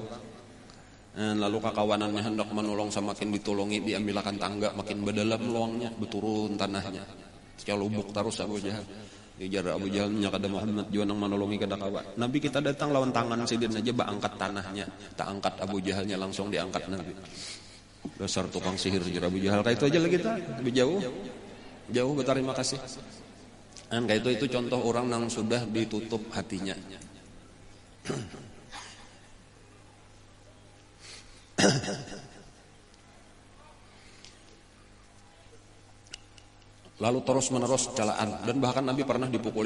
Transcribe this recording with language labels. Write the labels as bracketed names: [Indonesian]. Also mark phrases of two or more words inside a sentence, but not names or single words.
[Banjar] Lalu kakawanannya hendak menolong, semakin ditolongi diambilkan tangga, makin berdalam luangnya, beturun tanahnya. Lubuk terus Abu Jahal. Dijar Abu Jahal nyakada Muhammad juga nang menolongi kada kawan. Nabi kita datang lawan tangan sidin aja angkat tanahnya, tak angkat Abu Jahalnya langsung diangkat Nabi. Dasar tukang sihir jar Abu Jahal. Kayak itu aja lagi kita lebih jauh berterima kasih. Dan kayak itu contoh orang nang sudah ditutup hatinya. Lalu terus menerus celaan, dan bahkan Nabi pernah dipukuli.